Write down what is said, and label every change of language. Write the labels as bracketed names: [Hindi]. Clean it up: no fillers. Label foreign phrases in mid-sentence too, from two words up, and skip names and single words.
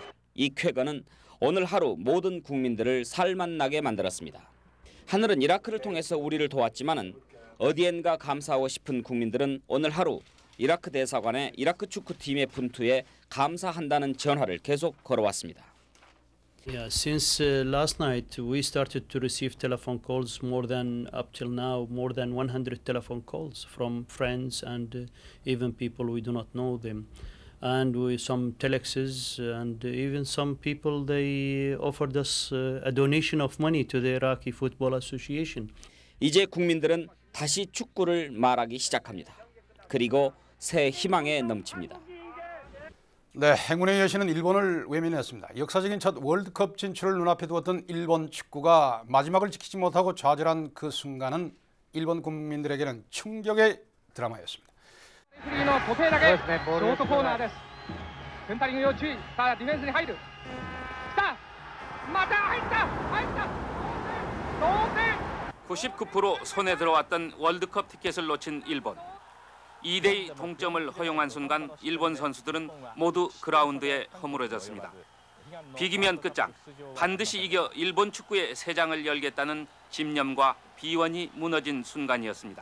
[Korean] 이 쾌거는 오늘 하루 모든 국민들을 살맛나게 만들었습니다. 하늘은 이라크를 통해서 우리를 도왔지만은 어디엔가 감사하고 싶은 국민들은 오늘 하루 이라크 대사관에 이라크 축구팀의 분투에 감사한다는 전화를 계속 걸어왔습니다. [English] Yeah, since last night we started to receive telephone calls more than up till now more than 100 telephone calls from friends and even people we do not know them. And with some telexes and even some people they offered us a donation of money to the Iraqi Football Association. [Korean] 이제 국민들은 다시 축구를 말하기 시작합니다. 그리고 새 희망에 넘칩니다. 네, 행운의 여신은 일본을 외면했습니다. 역사적인 첫 월드컵 진출을 눈앞에 두었던 일본 축구가 마지막을 지키지 못하고 좌절한 그 순간은 일본 국민들에게는 충격의 드라마였습니다. [Japanese] フリーの土手投げショートコーナーです。センタリング要注意。さあディフェンスに入る。来た。また入った。同点。 [Korean] 99% 손에 들어왔던 월드컵 티켓을 놓친 일본. 2대2 동점을 허용한 순간 일본 선수들은 모두 그라운드에 허물어졌습니다. 비기면 끝장, 반드시 이겨 일본 축구의 새 장을 열겠다는 집념과 비원이 무너진 순간이었습니다.